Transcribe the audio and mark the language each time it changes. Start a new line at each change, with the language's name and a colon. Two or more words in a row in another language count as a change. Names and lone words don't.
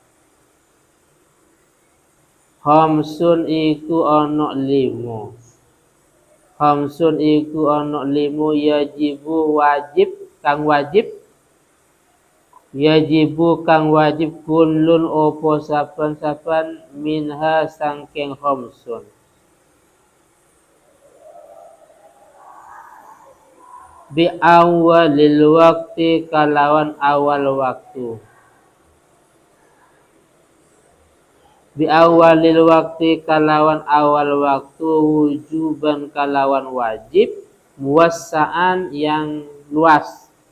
Javanese: Khamsun iku ono 5. Khamsun iku ono 5 yajibu wajib kang wajib. Yajibu kang wajib kullun opo saben-saben minha sangking khamsun.
Arabic: بأول الوقت
Javanese: kalawan awal waktu.
Arabic: بأول الوقت
Javanese: kalawan awal waktu wujuban kalawan wajib muwassa'an
Indonesian: yang luas.